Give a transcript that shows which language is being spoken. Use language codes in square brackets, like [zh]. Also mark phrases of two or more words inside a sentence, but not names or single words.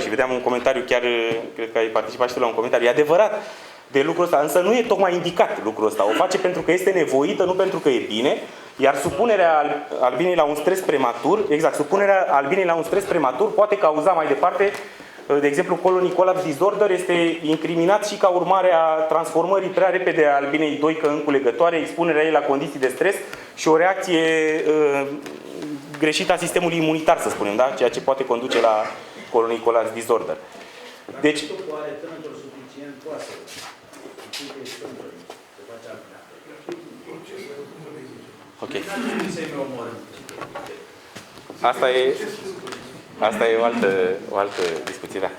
[ro] Și vedeam un comentariu, chiar cred că ai participat și tu la un comentariu. E adevărat de lucrul ăsta, însă nu e tocmai indicat lucrul ăsta. O face pentru că este nevoită, nu pentru că e bine. Iar supunerea albinei la un stres prematur, supunerea albinei la un stres prematur poate cauza mai departe, de exemplu, [en] colony collapse disorder [ro] este incriminat și ca urmare a transformării prea repede a albinei 2 în culegătoare, expunerea ei la condiții de stres și o reacție greșită a sistemului imunitar, să spunem, da? Ceea ce poate conduce la [en] colony collapse disorder. [ro] Deci, are tânător suficient, poate să ok. Asta e o altă discuție, da.